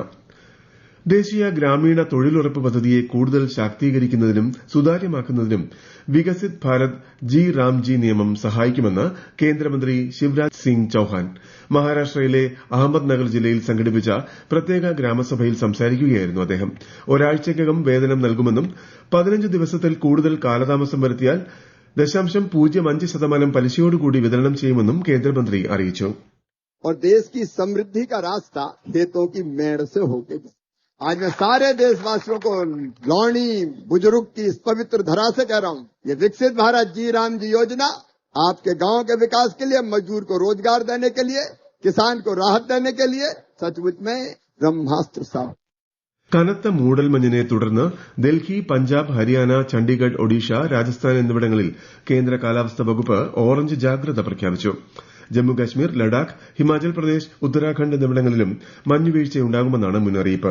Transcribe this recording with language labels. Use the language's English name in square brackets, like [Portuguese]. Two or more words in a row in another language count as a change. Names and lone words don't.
[Malayalam] ദേശീയ ഗ്രാമീണ തൊഴിലുറപ്പ് പദ്ധതിയെ കൂടുതൽ ശാക്തീകരിക്കുന്നതിനും സുതാര്യമാക്കുന്നതിനും വികസിത് ഭാരത് ജി നിയമം സഹായിക്കുമെന്ന് കേന്ദ്രമന്ത്രി ശിവരാജ് സിംഗ് ചൌഹാൻ മഹാരാഷ്ട്രയിലെ അഹമ്മദ് നഗർ ജില്ലയിൽ സംഘടിപ്പിച്ച പ്രത്യേക ഗ്രാമസഭയിൽ സംസാരിക്കുകയായിരുന്നു അദ്ദേഹം. ഒരാഴ്ചയ്ക്കകം വേതനം നൽകുമെന്നും 15 ദിവസത്തിൽ കൂടുതൽ കാലതാമസം വരുത്തിയാൽ 0.05% പലിശയോടുകൂടി വിതരണം ചെയ്യുമെന്നും കേന്ദ്രമന്ത്രി അറിയിച്ചു. [Hindi] और देश की समृद्धि का रास्ता खेतों की मेड़ से होके आज मैं सारे देशवासियों को लौणी बुजुर्ग की इस पवित्र धरा से कह रहा हूं, ये विकसित भारत जी योजना आपके गांव के विकास के लिए, मजदूर को रोजगार देने के लिए, किसान को राहत देने के लिए सचमुच में ब्रह्मास्त्र साहब. [Malayalam] കനത്ത മൂടൽമഞ്ഞിനെ തുടർന്ന് ഡൽഹി, പഞ്ചാബ്, ഹരിയാന, ചണ്ഡീഗഡ്, ഒഡീഷ, രാജസ്ഥാൻ എന്നിവിടങ്ങളിൽ കേന്ദ്ര കാലാവസ്ഥാ വകുപ്പ് ഓറഞ്ച് ജാഗ്രത പ്രഖ്യാപിച്ചു. ജമ്മുകാശ്മീർ, ലഡാക്ക്, ഹിമാചൽ പ്രദേശ്, ഉത്തരാഖണ്ഡ് എന്നിവിടങ്ങളിലും മഞ്ഞുവീഴ്ചയുണ്ടാകുമെന്നാണ് മുന്നറിയിപ്പ്.